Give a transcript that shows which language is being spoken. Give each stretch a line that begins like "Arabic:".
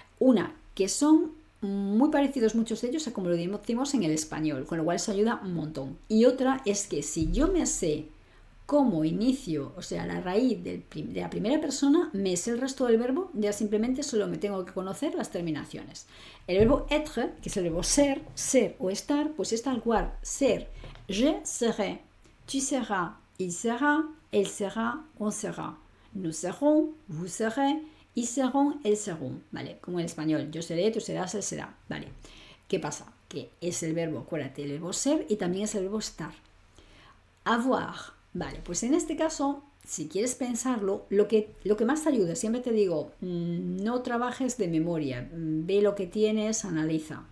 Spanish: Una, que son muy parecidos muchos de ellos a como lo decimos en el español, con lo cual eso ayuda un montón. Y otra es que si yo me sé cómo inicio, o sea, la raíz de la primera persona, me sé el resto del verbo, ya simplemente solo me tengo que conocer las terminaciones. El verbo être, que es el verbo ser, ser o estar, pues es tal cual, ser.
French: Je serai, tu seras, il sera, elle sera, on sera. Nous serons, vous serez, ils seront, elles seront.
Spanish: ¿Vale? Como en español, yo seré, tú serás, él será. ¿Vale? ¿Qué pasa? Que es el verbo, acuérdate, el verbo ser y también es el verbo estar. Avoir. Vale, pues en este caso, si quieres pensarlo, lo que más te ayuda, siempre te digo, no trabajes de memoria, ve lo que tienes, analiza.